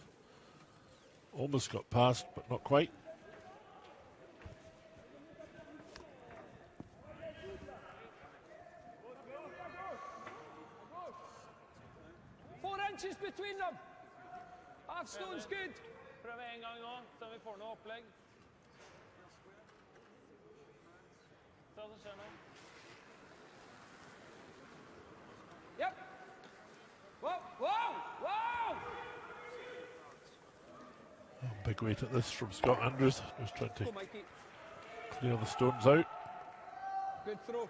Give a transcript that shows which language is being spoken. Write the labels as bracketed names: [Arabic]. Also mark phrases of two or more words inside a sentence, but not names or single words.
[English] Almost got past, but not quite. Inches between them. Half stone's good. [Norwegian] Prøv en gang nå, så vi får noe opplegg. Se hva som skjer nå. [English] Yep. Whoa, whoa, whoa! Oh, big weight at this from Scott Andrews. Just trying to Go, Mikey. clear the stones out. Good throw.